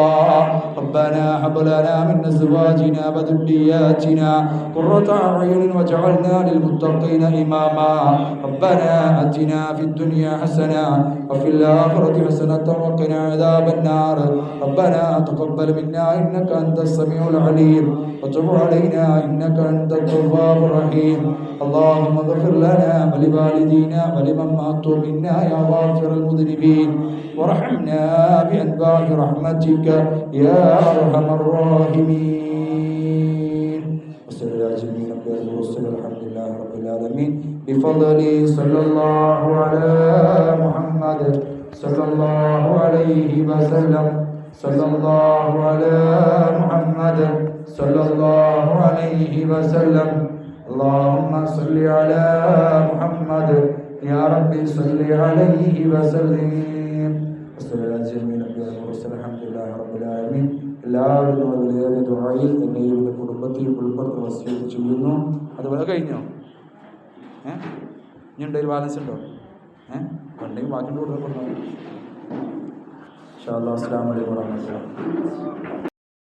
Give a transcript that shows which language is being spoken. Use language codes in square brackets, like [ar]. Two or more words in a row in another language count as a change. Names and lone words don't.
[ar] ربنا هب لنا من أزواجنا وذرياتنا قرة أعين واجعلنا للمتقين إماما. ربنا آتنا في الدنيا حسنة وفي الآخرة حسنة وقنا عذاب النار. ربنا تقبل منا إنك أنت السميع العليم وتب علينا إنك أنت التواب الرحيم. اللهم اغفر لنا ولوالدينا ولمن ماتوا منا يا غافر المذنبين وارحمنا بأنواع رحمتك يا أرحم الراحمين. وصلى الله على جميع الأنبياء والرسل الحمد لله رب العالمين بفضل صلى الله على محمد صلى الله عليه وسلم صلى الله على محمد صلى الله عليه وسلم. اللهم صل على محمد يا ربي صل عليه وسلم. وصلى الله على جميع الأنبياء والرسل الحمد لله رب العالمين. [ml] എല്ലാവരും വലിയ ദുആയിൽ എന്നെയും എൻ്റെ കുടുംബത്തെയും ഉൾപ്പെടുത്തി വസിയത്ത് ചെയ്യുന്നു. അതുപോലെ കഴിഞ്ഞോ? ഇനി ഉണ്ടൊരു ബാലൻസ് ഉണ്ടോ? ഉണ്ടെങ്കിൽ ബാക്കി കൊടുക്കുന്നുണ്ടോ? [ar] إن شاء الله. السلام عليكم ورحمة الله.